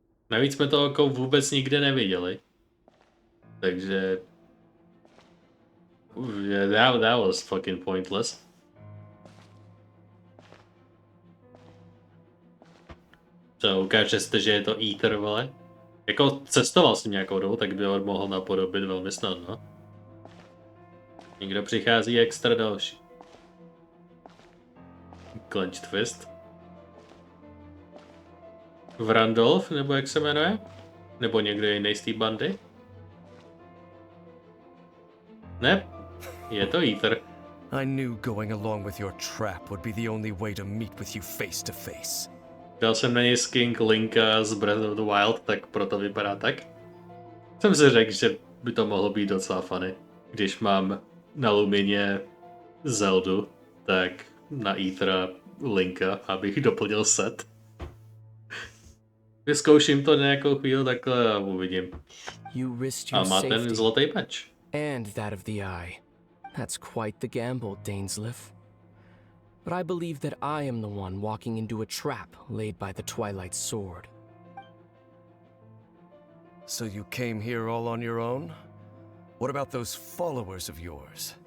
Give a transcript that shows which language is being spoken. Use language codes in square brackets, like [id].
[cs] Navíc jsme to oko vůbec nikde neviděli. Takže... [en] Yeah, that was fucking pointless. [cs] So, ukáže se, že je to Ether, vole. Jako cestoval s tím nějakou dobu, tak by ho mohl napodobit velmi snadno. Někdo přichází extra další. [en] Clench twist. [cs] Vrandolf, nebo jak se jmenuje? Nebo někdo jiný z té bandy? Ne, je to Ether. [en] I knew going along with your trap would be the only way to meet with you face to face. [cs] Dal jsem na něj skin Linka z Breath of the Wild, tak proto vypadá tak. Jsem si řekl, že by to mohlo být docela funny. Když mám na Lumině Zeldu, tak na Ethera Linka, abych doplnil set. Vyzkouším to nějakou chvíli takhle a uvidím. A má ten zlatý meč. [en] And that of the eye. That's quite the gamble, Dainsleif. But I believe that I am the one walking into a trap laid by the Twilight Sword. So you came here all on your own? What about those followers of yours?